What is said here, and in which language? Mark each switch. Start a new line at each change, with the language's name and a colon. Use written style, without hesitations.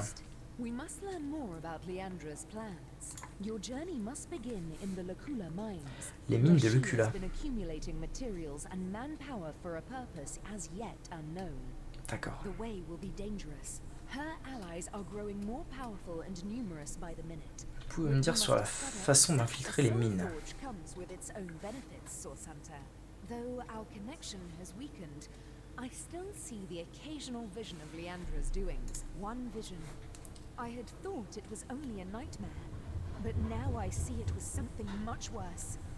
English: first, we must learn more about Leandra's plans. Your journey must begin in the Lacula mines.
French: Les mines de
English: where she
French: Lucula.
English: has been accumulating materials and manpower for a purpose as yet unknown.
French: D'accord.
English: The way will be dangerous. Her allies are growing more powerful and numerous by the minute.
French: Pouvez-vous me dire sur la façon d'infiltrer les mines?
English: Forge comes with its own benefits, Source Hunter. Though our connection has weakened, I still see the occasional vision of Leandra's doings. One vision. I had thought it was only a nightmare, but now I see it was something much worse.